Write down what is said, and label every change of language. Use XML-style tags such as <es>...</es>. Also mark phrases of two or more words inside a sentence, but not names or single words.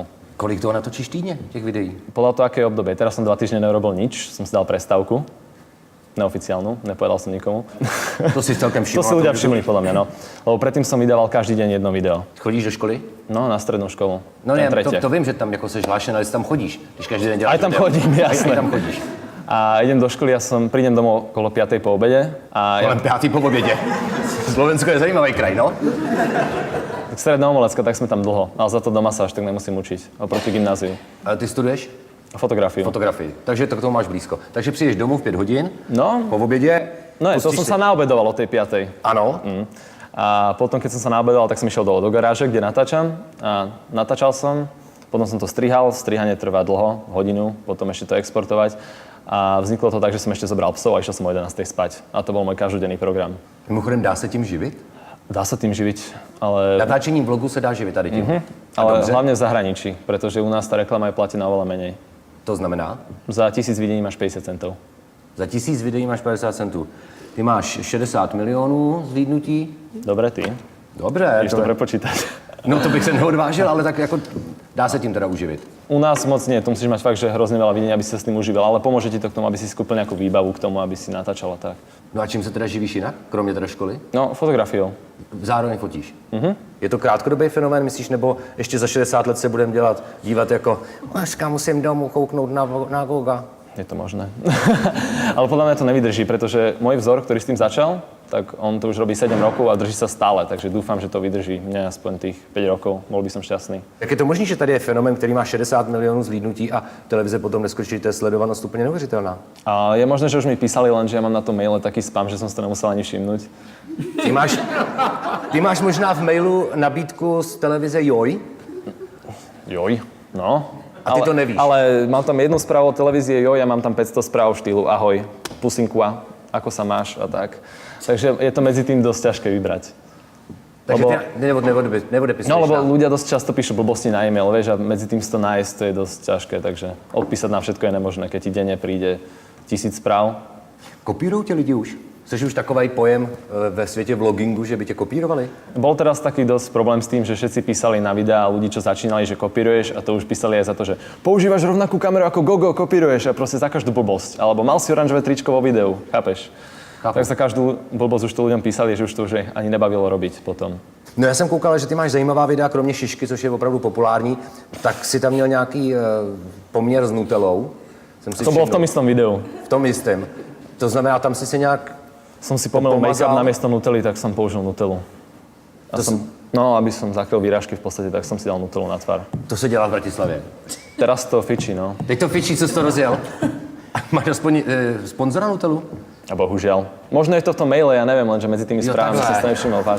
<cs>Kolik toho natočíš týdne, těch videí?</cs> <sk>Podľa toho, aké je obdobie. Teraz som 2 týždne neurobil nič, som si dal prestávku. Neoficiálnu, nepovedal som nikomu.</sk> <cs>To si celkem všimol.</cs> <sk>To si ľudia všimli podľa mňa, no. Lebo predtým som vydával každý deň jedno video.</sk> <cs>Chodíš do školy?</cs> <sk>No, na strednú školu.</sk> <cs>No ne,</cs> <sk>tretie.</sk> <cs>to vím, že tam jako seš hlášen, ale jsi tam chodíš. Když každý den děláš</cs> <sk>Aj tam</sk> <cs>video.</cs> <sk>chodím, jasné. Aj tam chodíš. A idem do školy, prídem domov okolo 5:00 po obede. A</sk> <cs>Kolem 5. po obědě. Slovensko je zajímavý kraj, no?</cs> <sk>Stredná Omolecka, tak sme tam dlho. Ale za to doma sa až tak nemusím učiť. Oproti gymnáziu.</sk> <cs>Ale ty studuješ?</cs> <sk>Fotografiu.</sk> <cs>Fotografii. Takže to k tomu máš blízko. Takže přijdeš domů v 5 hodin,</cs> <sk>No,</sk> <cs>po obědě.</cs> <sk>no je, to som sa naobedoval o tej 5:00.</sk> <cs>Ano.</cs> <sk>A potom, keď som sa naobedoval, tak som išiel do garáže, kde natáčam. A natáčal som, potom som to strihal. Strihanie trvá dlho, hodinu, potom ešte to exportovať. A vzniklo to tak, že som ešte zobral psov a išiel som o 11:00 spať. A to bol môj každodenný program.</sk> <cs>Mimochodem, dá se tím živit?</cs> <sk>Dá sa tým živiť, ale...</sk> <cs>Natáčením vlogu se dá živit tady tím.</cs> <sk>Ale</sk> <cs>dobře.</cs> <sk>hlavne v zahraničí, pretože u nás tá reklama je platená oveľa menej.</sk> <cs>To znamená?</cs> <sk>Za 1000 videní máš 50 centov.</sk> <cs>Za 1000 videí máš 50 centů. Ty máš 60 milionů zhlídnutí.</cs> <sk>Dobre, ty.</sk> <cs>Dobře.</cs> <sk>Vieš to prepočítať.</sk> <cs>No to bych se neodvážil, ale tak jako dá se tím teda uživit.</cs> <sk>U nás moc nie, tu musíš mať fakt, že hrozne veľa videní, aby si sa s tým užíval, ale pomôže ti to k tomu, aby si skúpil nejakú výbavu k tomu, aby si natáčal a tak.</sk> <cs>No a čím se teda živíš jinak, kromě teda školy?</cs> <sk>No, fotografiou.</sk> <cs>Zároveň fotíš. Je to krátkodobý fenomén, myslíš, nebo ještě za 60 let se budeme dívat jako Maška, musím domů kouknout na Goga.</cs> <sk>Je to možné. Ale podľa mňa to nevydrží, pretože môj vzor, ktorý s tým začal, tak on to už robí 7 rokov a drží sa stále, takže dúfam, že to vydrží mne aspoň tých 5 rokov, bol by som šťastný.</sk> <cs>Jak je to možné, že tady je fenomén, který má 60 milionů zhlídnutí a televize potom neskočí, to je sledovanost úplně neuvěřitelná.</cs> <sk>A je možné, že už mi písali, lenže ja mám na tom maile taký spam, že som si to nemusel ani všimnúť.</sk> <cs>Ty máš možná v mailu nabídku z televize Joj?</cs> <sk>Joj, no.</sk> <cs>A ty to nevíš.</cs> <sk>Ale mám tam jednu správu o televízie Joj a mám tam 500 správ v štýlu ahoj, pusinku a ako sa máš a tak. Takže je to medzi tým dosť ťažké vybrať.</sk> <cs>Takže</cs> <sk>lebo,</sk> <cs>ty neodepisuješ.</cs> <sk>no, lebo ľudia dosť často píšu blbosti na e-mail, vieš, a medzi tým si to nájsť, to je dosť ťažké, takže odpísať na všetko je nemožné, keď ti denne príde 1000 správ.</sk> <cs>Kopírujou tě lidi už? Jsi už takový pojem ve světě vlogingu, že by tě kopírovali?</cs> <sk>Bol teraz taký dosť problém s tým, že všetci písali na videá ľudí, čo začínali, že kopíruješ a to už písali aj za to, že používaš rovnakú kameru ako Gogo, kopíruješ a proste za každú blbosť. Alebo mal si oranžové tričko vo videu, chápeš? Tak za každú blbosť už to ľuďom písali, že už to už ani nebavilo robiť potom.</sk> <cs>No já jsem koukal, že ty máš zajímavá videa, kromě šišky, což je opravdu populární, tak si tam měl nějaký poměr s Nutellou.</cs> <sk>To bolo v tom istom videu.</sk> <cs>V tom istém. To znamená, tam si se nějak...</cs> <sk>Som si pomýlil make-up namiesto Nutelly, tak som použil Nutellu. Aby som zakryl výrážky v podstate, tak som si dal Nutellu na tvár.</sk> <cs>To se dělá v Bratislavě.</cs> <sk>Teraz to fičí, no.</sk> <cs>Teď to fičí, co jsi to rozjel. Máš aspoň sponzora Nutellu?</cs> <sk>A bohužiaľ. Možno je to v tom maile, ja neviem, lenže medzi tými správami som si to nevšimol, vážne.</sk>